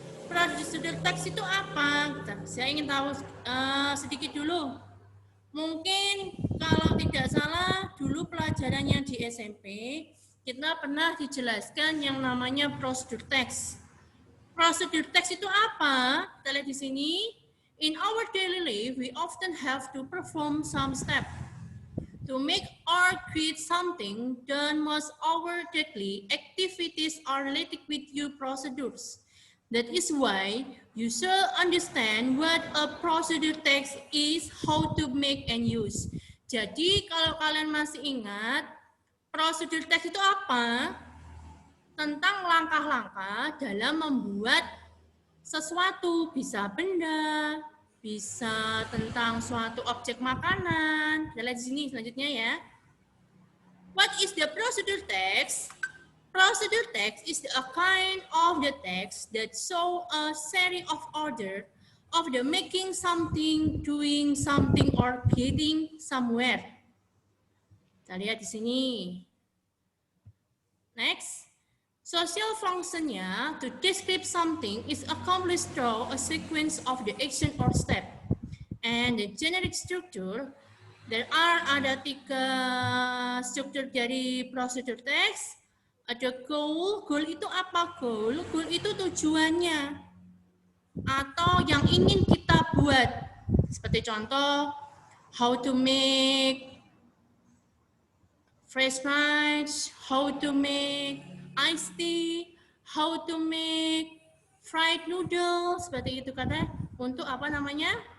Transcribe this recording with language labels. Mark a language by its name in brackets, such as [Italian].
[Indonesian] Prosedur teks itu apa? Saya ingin tahu sedikit dulu. Mungkin kalau tidak salah dulu pelajarannya di SMP kita pernah dijelaskan yang namanya prosedur teks. Prosedur teks itu apa? Kita lihat di sini. [English] In our daily life, we often have to perform some step. To make or create something done most our daily activities are related with your procedures. That is why you should understand what a procedure text is, how to make and use. [Indonesian] Jadi kalau kalian masih ingat, prosedur teks itu apa? Tentang langkah-langkah dalam membuat sesuatu, bisa benda, bisa tentang suatu objek makanan. Kita lihat di sini selanjutnya ya. [English] What is the procedure text? Procedure text is a kind of the text that show a series of order of the making something, doing something, or getting somewhere. [Indonesian] Kita lihat di sini. [English] Next. Social functionnya to describe something is accomplished through a sequence of the action or step. And the generic structure, there are [Indonesian] ada 3 struktur dari prosedur [English] text. [Indonesian] Ada goal, goal itu apa goal? Goal itu tujuannya atau yang ingin kita buat. Seperti contoh, [English] how to make fresh fries, how to make iced tea, how to make fried noodles, [Indonesian] seperti itu kata untuk apa namanya?